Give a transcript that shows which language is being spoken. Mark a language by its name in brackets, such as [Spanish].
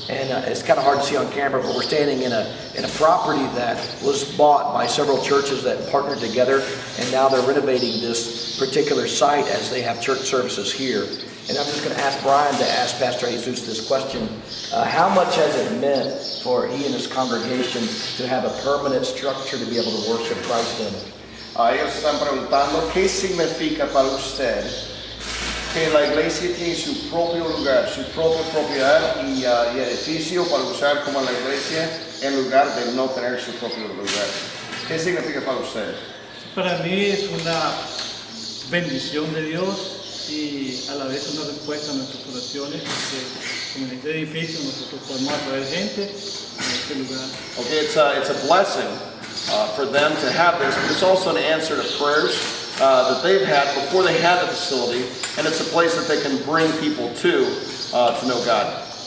[English] And it's kind of hard to see on camera, but we're standing in a property that was bought by several churches that partnered together, and now they're renovating this particular site as they have church services here. And I'm just going to ask Brian to ask Pastor Jesus this question. How much has it meant for he and his congregation to have a permanent structure to be able to worship Christ in? [Spanish] Ellos están preguntando qué significa para usted que la iglesia tiene su propio lugar, su propia propiedad y edificio para usar como la iglesia en lugar de no tener su propio lugar. ¿Qué significa para usted? Para mí es una bendición de Dios y a la vez una respuesta a nuestras oraciones, porque con este edificio nosotros podemos atraer gente a este lugar. [English] Okay, it's a blessing for them to have this, but it's also an answer to prayers that they've had before they had the facility, and it's a place that they can bring people to know God.